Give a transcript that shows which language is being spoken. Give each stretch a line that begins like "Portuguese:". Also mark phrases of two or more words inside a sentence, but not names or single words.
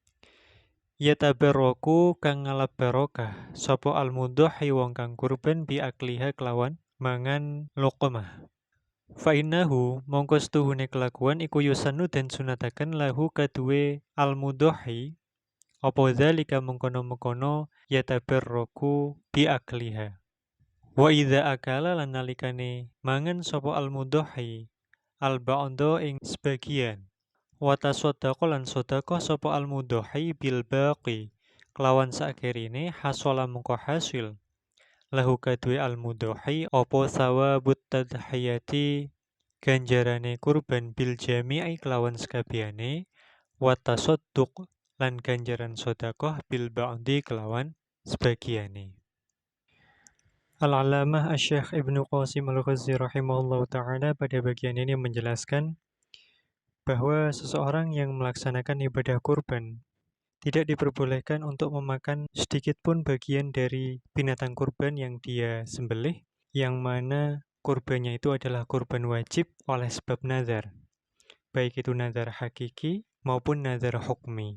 Javanese: Yatabarraku kang ngalap barokah sapa al-mudhahi wong kang kurban bi akliha kelawan mangan luqmah.
Arabic: فإنه
Javanese: mongko setuhune kelakuan iku yusannu dan sunataken lahu kaduwe al-mudhahi
Arabic: ذلك
Javanese: mengkono-mengkono
Arabic: يتبرك بأكلها. وإذا أكل
Javanese: lan nalikane mangan sapa al-mudhahi al-ba'da ing sebagian
Arabic: وتصدق
Javanese: lan sedekah sapa al-mudhahi
Arabic: بالباقي
Javanese: kelawan sakerine hasala mengko hasil lahu kadue al-mudhahi apa
Arabic: ثواب التضحية
Javanese: ganjarane kurban
Arabic: بالجميع
Javanese: kelawan sekabehane
Arabic: والتصدق
Javanese: lan ganjaran sedekah
Arabic: بالبعض
Javanese: kelawan sebagiane.
Indonesian: Al-Allamah Asy-Syaikh Ibnu Qasim Al-Ghazzi
Arabic: رحمه الله تعالى
Indonesian: pada bagian ini menjelaskan bahwa seseorang yang melaksanakan ibadah kurban tidak diperbolehkan untuk memakan sedikit pun bagian dari binatang kurban yang dia sembelih, yang mana kurbannya itu adalah kurban wajib oleh sebab nazar, baik itu nazar hakiki maupun nazar hukmi.